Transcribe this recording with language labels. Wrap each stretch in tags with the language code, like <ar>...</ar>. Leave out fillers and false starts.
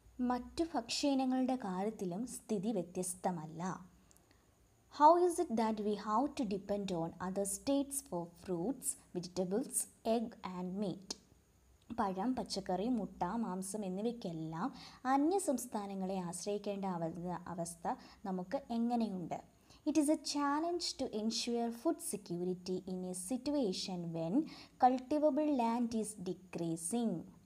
<ml>മറ്റു ഭക്ഷ്യ കാര്യത്തിലും സ്ഥിതി വ്യത്യസ്തമല്ല.</ml> <en>How is it that we have to depend on other states for fruits, vegetables, egg and meat?</en> <ml>പഴം, പച്ചക്കറി, മുട്ട, മാംസം എന്നിവയ്ക്കെല്ലാം അന്യ സംസ്ഥാനങ്ങളെ ആശ്രയിക്കേണ്ട അവസ്ഥ നമുക്ക് എങ്ങനെയുണ്ട്?</ml> <en>It is a challenge to ensure food security in a situation when cultivable land is decreasing.</en>